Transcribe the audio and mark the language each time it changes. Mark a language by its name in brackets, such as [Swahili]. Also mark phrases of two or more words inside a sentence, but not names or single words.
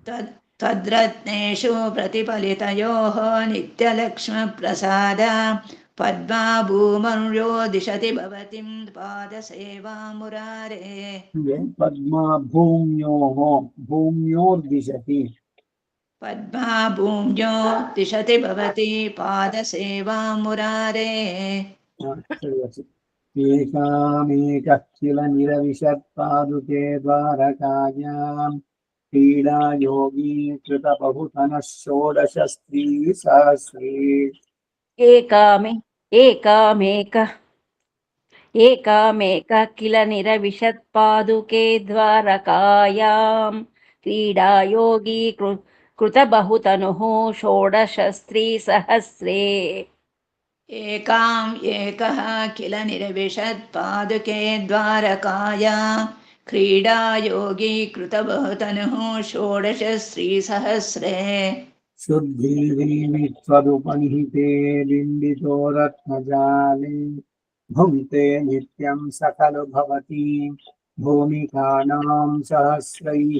[Sanskrit] त्वद्रत्नेषु प्रतिफलितयोः नित्यलक्ष्मप्रसाद पद्मा भूमर्यो दिशति भवतीं पादसेवां मुरारे ಹೀಗೆ ಪದ್ಮ ಭೂಮ್ಯೋರ್ದಿಶತಿ पद्मा भूम्यो दिशति भवती पादसेवां मुरारे ಏಕಾಮೇಕಃ ಕಿಲ ನಿರವಿಶತ್ಪಾದುಕೆ ದ್ವಾರಕಾಯಾಂ ಕ್ರೀಡಾ ಯೋಗೀಕೃತ ಬಹುತನಃ ಷೋಡಶ ಸ್ತ್ರೀ ಸಹಸ್ರೇ ಏಕಾಮೆ ಏಕಾಮೇಕ ಏಕಾಮೇಕ ಕಿಲ ನಿರವಿಶತ್ಪಾದುಕೆ ದ್ವಾರಕಾಯಾಂ ಕ್ರೀಡಾಯೋಗಿ ಕೃತಬಹುತನುಃ ಷೋಡಶಸ್ತ್ರೀಸಹಸ್ರೇ एकाम् एकः किल निरविशत् पादुके द्वारकाया क्रीडायोगी कृतबहुतनुः षोडश श्रीसहस्रे शुद्धीदेवी त्वदुपनिहिते बिम्बितो रत्नजाले भुङ्क्ते नित्यं सकलु भवती भूमिकानां सहस्रैः